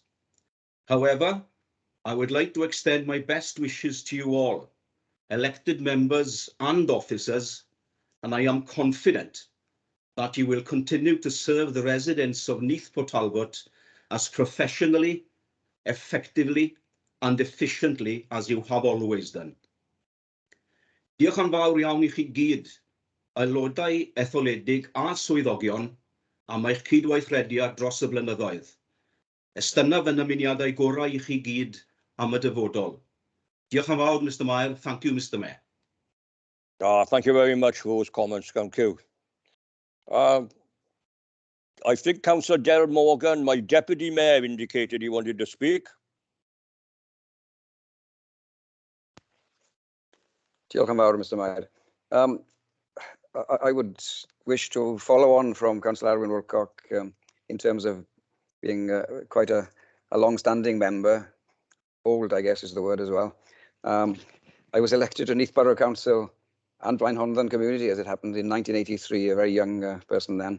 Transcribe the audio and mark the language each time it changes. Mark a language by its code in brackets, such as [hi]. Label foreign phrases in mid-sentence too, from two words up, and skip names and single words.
[en] However, I would like to extend my best wishes to you all, elected members and officers, and I am confident that you will continue to serve the residents of Neath Talbot as professionally, effectively and efficiently as you have always done. [cy] Diolch yn fawr iawn I chi gyd, aelodau etholedig a swyddogion, am eich cydweithrediad dros y blynyddoedd. Estynaf yn ymuniadau gorau I chi gyd am y dyfodol. Diolch yn fawr, [en] Mr. Mayor. Thank you, Mr. Mayor. Thank you very much for those comments. Thank you. I think Councillor Derek Morgan, my Deputy Mayor, indicated he wanted to speak. [cy] Diolch yn fawr, [en] Mr. Mayor. I would wish to follow on from Councillor Arwyn Wilcock in terms of being quite a long-standing member. Old, I guess, is the word as well. I was elected to Neath Borough Council and Blaenhonddan community, as it happened, in 1983, a very young person then.